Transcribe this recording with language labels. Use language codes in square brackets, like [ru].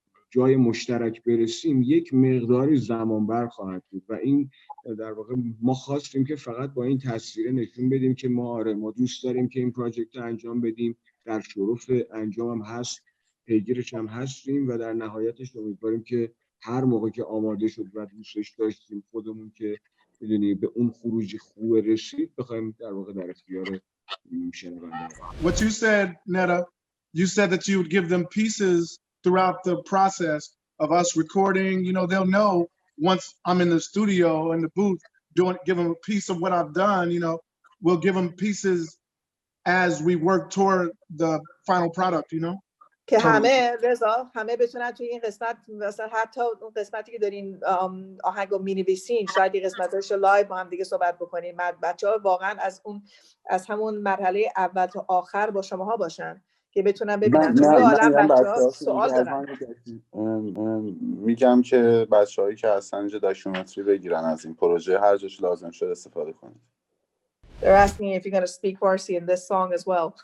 [fa] جای مشترک برسیم، یک مقداری زمان بر خواهد بود و این در واقع ما خواستیم که فقط با این تصویر نشون بدیم که ما دوست داریم که این پروژکت رو انجام بدیم، در شرف انجام هم هست، پیگیرش هم هستیم و در نهایتش امیدواریم که هر موقع که آماده شد و دوستش داشتیم خودمون که بدونی به اون خروجی خوب رسید بخوایم در واقع در اختیار شنونده. [en] What you said, NEDA, you said that you would give them pieces throughout the process of us recording. You know, they'll know once I'm in the studio in the booth give them a piece of what I've done. You know, we'll give them pieces as we work toward the final product. You know. [fa] که همه رضا همه بتونن توی این قسمت مثلا حتی اون قسمتی که دارین آهنگو می‌نویسین شاید این قسمتاشو لایو با هم دیگه صحبت بکنین، بچه‌ها واقعا از همون مرحله اول تا آخر با شماها باشن که بتونن ببینن. چون عالم بچه‌ها سوال دارن. میگم که بچه‌هایی که هستن اینجا داکیومنتری بگیرن از این پروژه، هر جاش لازم شد استفاده کنید. [en] They're asking if you're going to speak Farsi in this song as well.